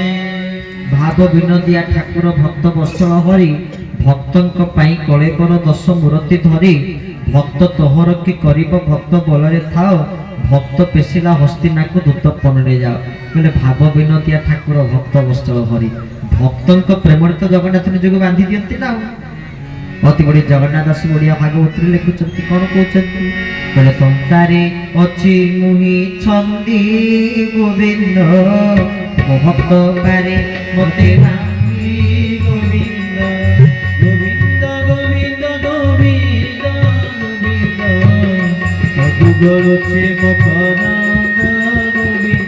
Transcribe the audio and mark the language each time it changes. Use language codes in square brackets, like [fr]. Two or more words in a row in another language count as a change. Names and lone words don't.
[or] ଭାବ ବିନୋଦିଆ ଠାକୁର ଭକ୍ତ ବତ୍ସଳ ହରି ଭକ୍ତଙ୍କ ପାଇଁ କଳେବର ଦଶ ମୂର୍ତ୍ତି ଧରି ଭକ୍ତ ତୋହର କି କରିବ ଭକ୍ତ ବଳରେ ଥାଅ ଭକ୍ତ ପେଷିଲା ହସ୍ତିନା କୋ ଦୂତ ପଣରେ ଯାଅ କହଲେ ଭାବ ବିନୋଦିଆ ଠାକୁର ଭକ୍ତ ବତ୍ସଳ ହରି ଭକ୍ତଙ୍କ ପ୍ରେମରେ ତୋ ଜଗନ୍ନାଥ ନିଜକୁ ବାନ୍ଧି ଦିଅନ୍ତି ନା ଅତି ବଡ଼ି ଜଗନ୍ନାଥ ଦାସ ଓଡ଼ିଆ ଭାଗବତ ରେ ଲେଖୁଛନ୍ତି କୋନ କହଉଛନ୍ତି କହଲେ ସଂସାରେ ଅଛି ମୁହିଁ ଛନ୍ଦି ଗୋବିନ୍ଦ ଓ ଭକ୍ତ ପାରେ ମତେ ଶ୍ରୀ ଗୋବିନ୍ଦ ଗୋବିନ୍ଦ ଗୋବିନ୍ଦ ଗୋବିନ୍ଦ ଗୋବିନ୍ଦ ସଦୁଗୁରୁ ଛେ ମକରନ୍ଦ ଗୋବିନ୍ଦ